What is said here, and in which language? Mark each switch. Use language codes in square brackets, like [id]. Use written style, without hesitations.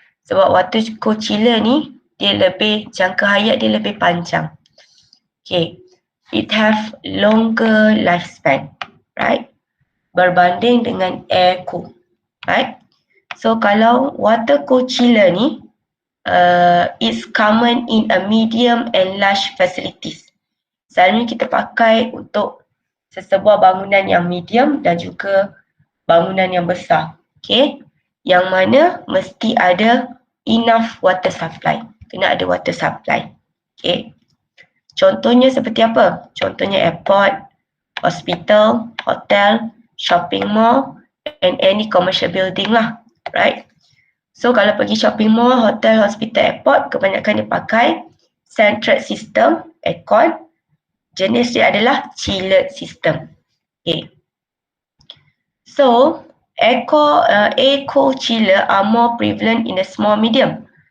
[ms] Sebab water cool chiller ni dia lebih jangka hayat dia lebih panjang. Okay. [en] It have longer lifespan, right? [ms] Berbanding dengan air [en] cool, right? [ms] So kalau [en] water cool chiller ni is common in a medium and large facilities. [ms] Selalunya kita pakai untuk sesebuah bangunan yang medium dan juga bangunan yang besar. Okay. Yang mana mesti ada [en] enough water supply. [ms] Kena ada water supply. Okay. Contohnya seperti apa? [en] Contohnya airport, hospital, hotel, shopping mall and any commercial building lah. Right. [ms] So kalau pergi shopping mall, hotel, hospital, airport, kebanyakan dia pakai central system, aircon. Jenis dia adalah chiller system. Okay. [en] So, air cool chiller are more prevalent in a small medium.